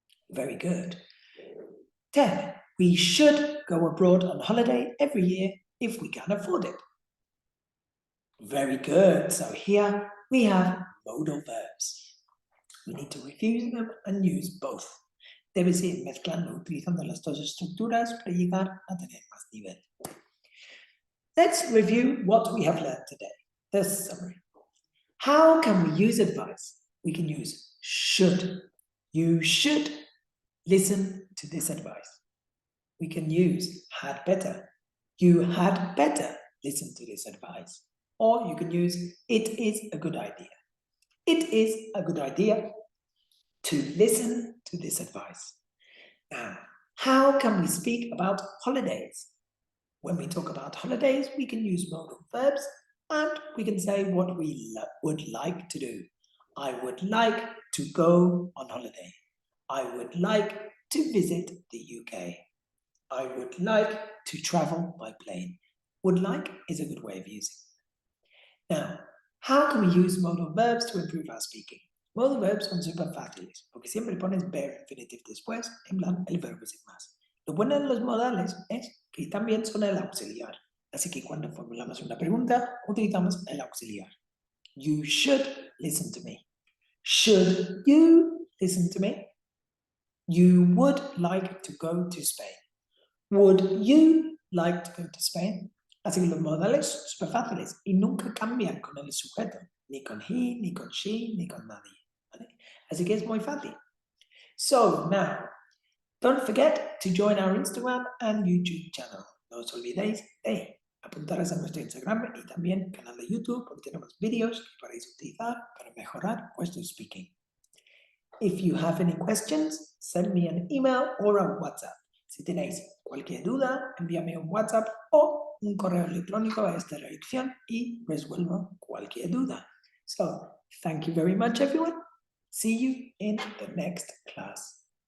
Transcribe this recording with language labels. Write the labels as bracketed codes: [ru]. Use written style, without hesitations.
[en] Very good. 10. We should go abroad on holiday every year if we can afford it. Very good. So here we have modal verbs. We need to review them and use both. Debes ir mezclando, utilizando las dos estructuras para llegar a tener más nivel. Let's review what we have learned today. The summary. How can we use advice? We can use should. You should listen to this advice. We can use had better. You had better listen to this advice. Or you can use it is a good idea. It is a good idea to listen to this advice. Now, how can we speak about holidays? When we talk about holidays, we can use modal verbs and we can say what we would like to do. I would like to go on holiday. I would like to visit the UK. I would like to travel by plane. Would like is a good way of using it. Now, how can we use modal verbs to improve our speaking? [es] Modal verbs son súper fáciles, porque siempre pones bare infinitive después, en plan, el verbo sin más. Lo bueno de los modales es que también son el auxiliar. Así que cuando formulamos una pregunta, utilizamos el auxiliar. [en] You should listen to me. Should you listen to me? You would like to go to Spain. Would you like to go to Spain? [es] Así que los modales son súper fáciles y nunca cambian con el sujeto, ni con he, ni con she, ni con nadie. ¿Vale? Así que es muy fácil. [en] So now, don't forget to join our Instagram and YouTube channel. [es] No os olvidéis de apuntar. apuntaros a nuestro Instagram y también canal de YouTube, porque tenemos vídeos que podéis utilizar para mejorar vuestro speaking. [en] If you have any questions, send me an email or a WhatsApp. [es] Si tenéis cualquier duda, envíame un WhatsApp o un correo electrónico a esta dirección y resuelvo cualquier duda. [en] So, thank you very much, everyone. See you in the next class.